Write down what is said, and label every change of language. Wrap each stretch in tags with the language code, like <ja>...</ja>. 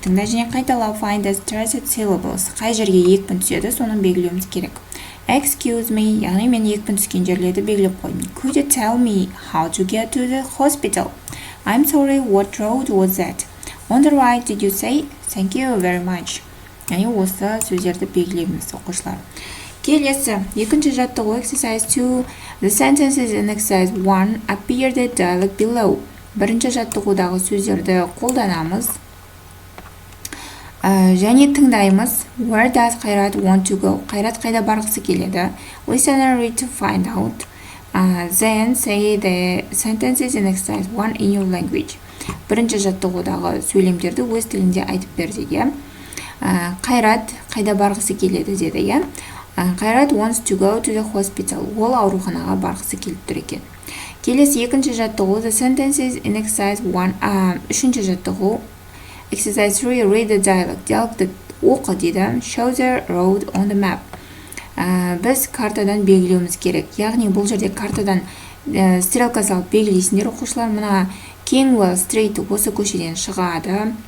<kk>Тыңда және қайталап</kk> <en>find the stressed syllables.</en> <kk>Қай жерге екпін түседі, соны белгілеуіміз керек.</kk> <en>Excuse me,</en> <kk>яғни мен екпін түскен жерлерді белгілеп қойдым.</kk> <en>Could you tell me how to get to the hospital? I'm sorry, what road was that? On the right, did you say? Thank you very much.</en> <kk>Яғни осы сөздерді белгілейміз оқушылар. Келесі 2-ші жаттығу</kk> <en>exercise 2. The sentences in exercise 1 appear the dialogue below.</en> <kk>Бірінші жаттығудағы сөздерді қолданамыз және тыңдаймыз.</kk> <en>Where does Қайрат want to go?</en> <kk>Қайрат қайда барғысы келеді?</kk> <en>Listen and read to find out. Then say the sentences in exercise 1 in your language.</en> <kk>Бірінші жаттығудағы сөйлемдерді өз тілінде айтып бер дейді. Қайрат қайда барғысы келеді деді.</kk> <en>Қайрат wants to go to the hospital.</en> <kk>Ол ауруханаға барғысы келіп тұр екен. Келесі екінші жаттығу</kk> <en>the sentences in exercise 1.</en> <kk>Үшінші жаттығу</kk> <en>exercise 3 read the dialogue.</en> <kk>Диалогты оқы дейді.</kk> <en>Show the road on the map.</en> <kk>Біз картадан белгілеуіміз керек. Яғни бұл жерде картадан стрелка салып белгілейсіңдер оқушылар. Мына Kingwell Street осы көшеден шығады.</kk>